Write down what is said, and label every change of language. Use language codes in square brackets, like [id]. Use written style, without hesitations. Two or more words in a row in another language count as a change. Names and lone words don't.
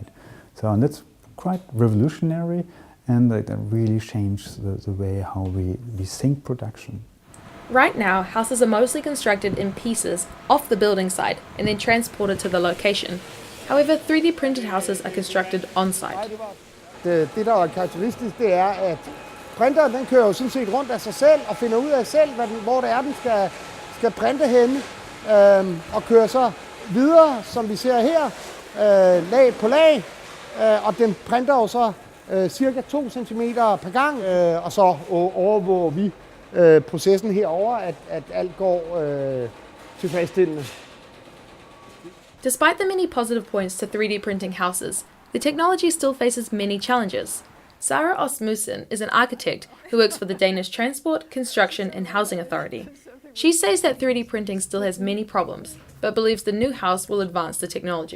[en] And that's quite revolutionary, and that really changed the way how we think production. Right now, houses are mostly constructed in pieces off the building site and then transported to the location. However, 3D printed houses are constructed on-site. [da] Det, der er karakteristisk, det er, at printeren den kører jo sådan set rundt af sig selv og finder ud af selv, hvor det er, den skal printe henne, og kører så videre, som vi ser her, lag på lag, og den printer jo så cirka 2 cm per gang, og så overvåger vi processen herover, at alt går tilfredsstillende. [en] Despite the many positive points to 3D printing houses, the technology still faces many challenges. Sarah Osmussen is an architect who works for the Danish Transport, Construction and Housing Authority. She says that 3D printing still has many problems, but believes the new house will advance the technology.